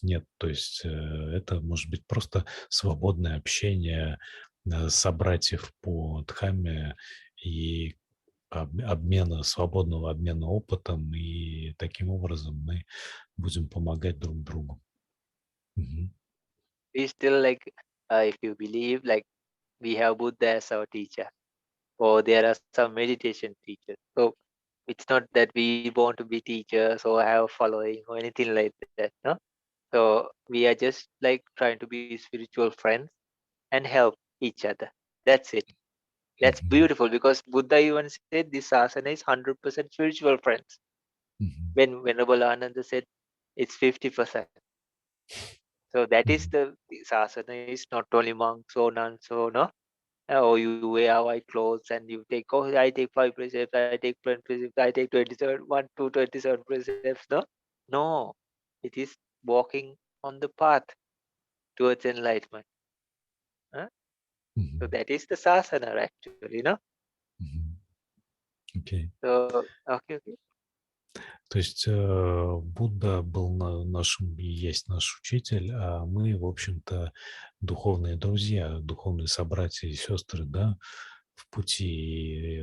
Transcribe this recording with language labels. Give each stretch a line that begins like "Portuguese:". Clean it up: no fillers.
Russian: Нет, то есть это может быть просто свободное общение собратьев по Дхамме и свободного обмена опытом, и таким образом мы будем помогать друг другу. Мгм.
English: We still like, if you believe, like we have Buddha as our teacher, or there are some meditation teachers. So it's not that we want to be teachers or have following or anything like that, no? So we are just like trying to be spiritual friends and help each other. That's it. That's Мгм. beautiful, because Buddha even said this asana is 100% spiritual friends. Мгм. When Venerable Ananda said it's 50%. So that is Мгм. this asana is not only monks or nuns or no. Oh, you wear white clothes and you take, oh, I take 5 precepts, I take 20 precepts, I take 27, 1 to 27 precepts. No, no, it is walking on the path towards enlightenment. Huh? So Мгм. that is the sasana actually, no? Мгм. Окей. So, okay, okay.
Russian: То есть Будда был нашим и есть наш учитель, а мы, в общем-то, духовные друзья, духовные собратья и сестры, да, в пути.